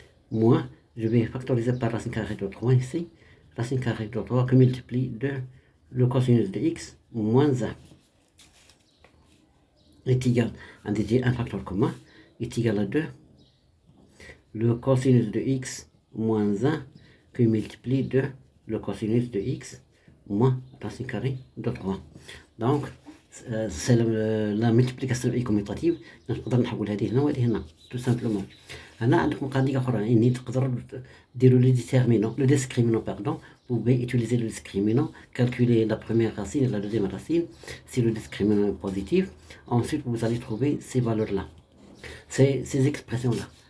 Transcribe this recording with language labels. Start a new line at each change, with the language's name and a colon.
French: Moins, je vais factoriser par racine carrée de 3 ici. Racine carrée de 3 que multiplie 2 le cosinus de x moins 1 est égal à un facteur commun est égal à 2 le cosinus de x moins 1 que multiplie 2 le cosinus de x moins racine carrée de 3. Donc c'est la multiplication commutative.
Arabic: نقدر نحول هذه هنا وهذه هنا
French: tout simplement.
Arabic: هنا عندكم قضية أخرى يعني تقدروا ديروا
French: le discriminant pardon. Vous pouvez utiliser le discriminant, calculer la première racine et la deuxième racine si le discriminant est positif. Ensuite vous allez trouver ces valeurs là, ces expressions là.